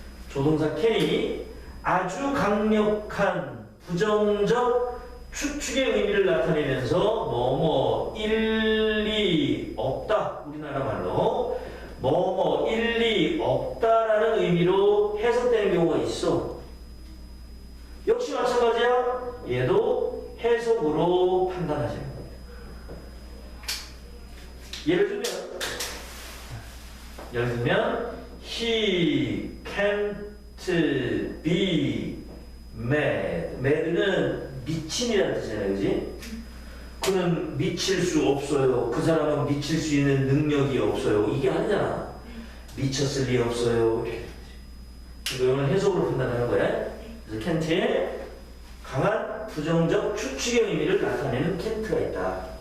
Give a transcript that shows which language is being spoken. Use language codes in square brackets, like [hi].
[ko] 조동사 캔이 아주 강력한 부정적 추측의 의미를 나타내면서 뭐뭐 일리 없다. 우리나라 말로 뭐뭐 일리 없다라는 의미로 해석되는 경우가 있어. 역시 마찬가지야. 얘도 해석으로 판단하시는 겁니다. [en] 예를 들면 he can't be mad. [ko] mad는 미친이라는 뜻이잖아요. 그지? 그는 미칠 수 없어요. 그 사람은 미칠 수 있는 능력이 없어요. 이게 아니잖아. 미쳤을 리 없어요. 이거는 해석으로 판단하는 거야. 그래서 can't에 강한 부정적 추측의 의미를 나타내는 can't가 있다.